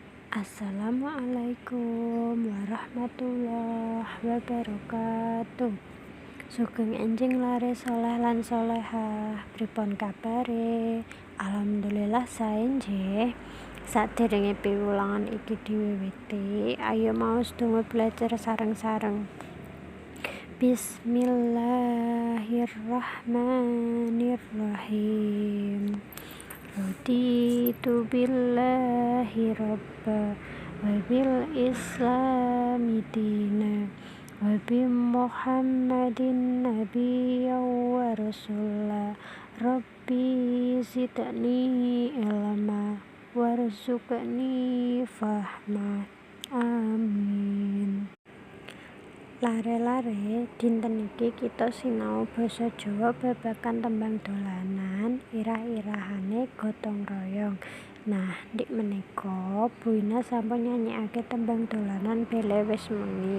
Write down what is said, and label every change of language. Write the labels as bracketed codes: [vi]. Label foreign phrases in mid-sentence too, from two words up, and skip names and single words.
[ar] السلام عليكم ورحمة الله وبركاته. [jv] Sugeng enjing lare soleh lan solehah. Pripun kabare? Alhamdulillah sae nggih. Sadèrèngé piwulangan iki diwiwiti, ayo maos donga belajar sareng-sareng. [ar] Bismillahirrahmanirrahim. رضيت بالله ربا وبالإسلام دينا وبمحمد نبيا ورسولا. رب زدني علما وارزقني فهما. Amin. [jv] Lare-lare dinten iki kita sinau basa Jawa babagan tembang dolanan, irah-irahane gotong royong. Nah, ndik menika Bu Ina sampun nyanyikake tembang dolanan bele wis muni.